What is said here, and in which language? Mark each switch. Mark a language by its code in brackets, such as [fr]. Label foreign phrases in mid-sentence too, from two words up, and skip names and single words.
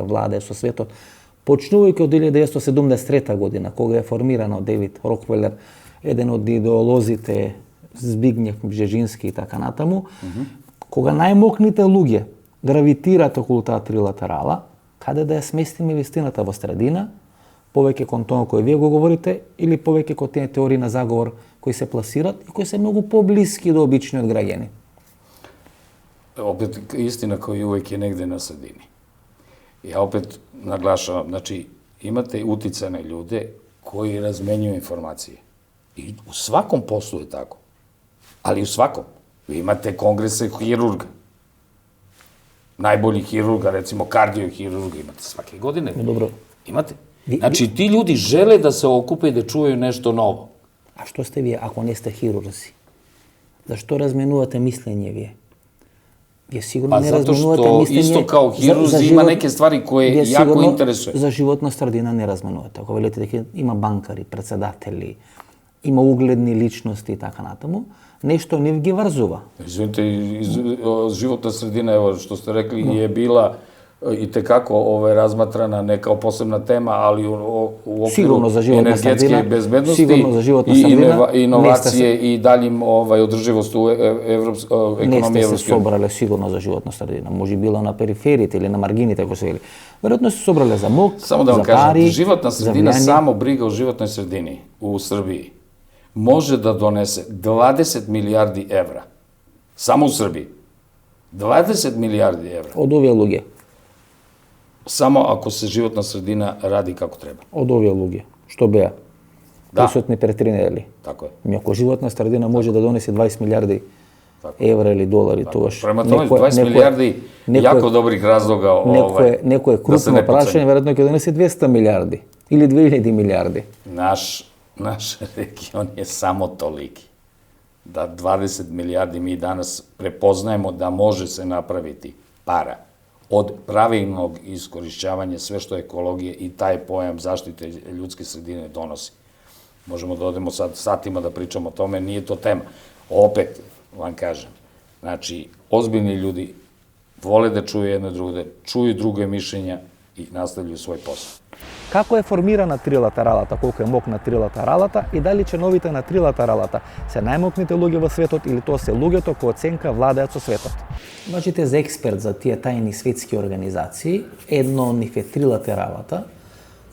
[mk] владее со светот, почнувајќи од 1973 година, кога е формирана од Девид Рокфелер, еден од идеолозите Збигнев Бжежински и така натаму, кога најмокните луѓе гравитираат околу таа трилатерала, каде да ја сместиме вистината во средина, повеќе кон тоа кој вие го говорите, или повеќе кон тие теории на заговор кои се пласират и кои се многу поблиски до обичниот граѓани. [sr] Опет, истина кој увек е негде на средини. Ја опет наглашавам, значи, имате утицајни луѓе кои разменјуju информации. И у сваком послу е тако. Ali u svakom. Vi imate kongrese hirurga. Najbolji hirurga, recimo kardiohirurga, imate svake godine. Dobro. Imate. Znači, ti ljudi žele da se okupe i da čuvaju nešto novo. [mk] А што сте ви, ако не сте хирурзи? Зошто разменувате мислење ви? Вие сигурно не разменувате мислење. [sr] Zato što isto kao hirurzi ima neke stvari koje jako interesuje. [mk] За животна средина не разменувате. Ако велите дека има банкари, председатели, има угледни личности и така натаму, нешто не ги врзува. Извинете, животна средина, [sr] evo što ste rekli, je bila i tekako razmatrana ne kao posebna tema, ali u okviru energetske bezbednosti i inovacije i daljim održivost u ekonomiji Evropske. [mk] Не сте се собрале сигурно за животна средина. Може било на перифериите или на маргините, ако се вели. Веројатно се собрале за МОК, за пари, [sr] само да вам кажем, животна средина, само брига о животнoj средини u Srbiji može da donese 20 milijardi evra. Samo u Srbiji. 20 milijardi evra. [mk] Од овие луѓе. Само ако се животна средина ради како треба. Од овие луѓе, што беа присутни пред 3 недели. [sr] Тако е. [mk] Ако животна средина може да донесе 20 милиарди евра или долари, тогаш [sr] према тоа 20 милиарди јако добрих разлога [mk] некое крупно прашање веројатно ќе донесе 200 милиарди или 2000 милиарди. [sr] Наш регион je samo toliki da 20 milijardi mi danas prepoznajemo da može se napraviti para od pravilnog iskorišćavanja sve što ekologije i taj pojam zaštite ljudske sredine donosi. Možemo da odemo sad satima da pričamo o tome, nije to tema. Opet vam kažem, znači, ozbiljni ljudi vole da čuju jedno druge, čuju druge mišljenja i nastavljaju svoj posao. [mk] Како е формирана трилатералата, колку е мокна трилатералата и дали членовите на трилатералата се најмокните луѓе во светот или тоа се луѓето кои оценка владеат со светот? Значите, за експерт за тие тајни светски организации, едно од нив е трилатералата,